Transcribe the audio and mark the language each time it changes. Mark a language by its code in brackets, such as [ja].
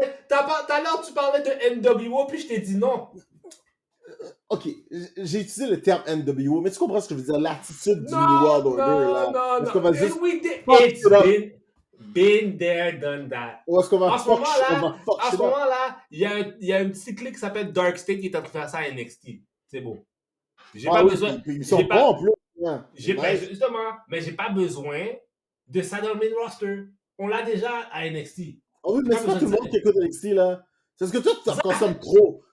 [fr] Tout à l'heure, tu parlais de NWO, puis je t'ai dit non. Ok, j'ai utilisé le terme NWO, mais tu comprends ce que je veux dire? L'attitude du New World Order, là. Non. Est-ce qu'on va juste... [en] It's been there, done that. [fr] Ou est-ce qu'on va à ce moment-là, il y a un petit clic qui s'appelle Dark State qui est en train de faire ça à NXT. C'est beau. J'ai pas besoin... Ils sont bons en plus. Justement, mais j'ai pas besoin de ça dans le main roster. On l'a déjà à NXT. Oh oui, mais c'est pas tout le monde qui écoute NXT, là. C'est parce que toi, tu en consommes trop.